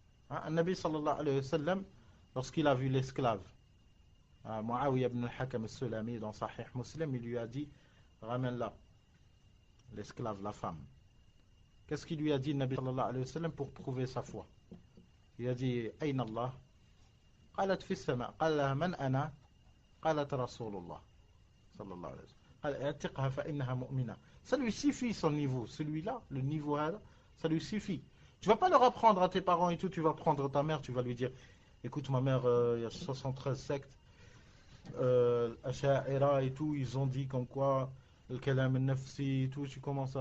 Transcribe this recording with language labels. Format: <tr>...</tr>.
<fr>Hein, Nabi sallallahu alayhi wa sallam, lorsqu'il a vu l'esclave, Muawiyah ibn al-Hakam al-Sulami, dans Sahih Muslim, il lui a dit, ramène-la, l'esclave, la femme. Qu'est-ce qu'il lui a dit, Nabi sallallahu alayhi wa sallam, pour prouver sa foi? Il a dit,</fr> <ar>Aïna Allah? قالت في السماء. قال لها من أنا؟ قالت رسول الله صلى الله عليه وسلم. قال اعتقها فإنها مؤمنة.</ar> <fr>Ça lui suffit son niveau, celui-là, le niveau là, ça lui suffit. Tu vas pas leur apprendre à tes parents et tout, tu vas prendre ta mère, tu vas lui dire, écoute ma mère, il y a 73 sectes, Asha'ira et tout, ils ont dit comme quoi, le kalam al-nafsi et tout, tu commences à...</fr>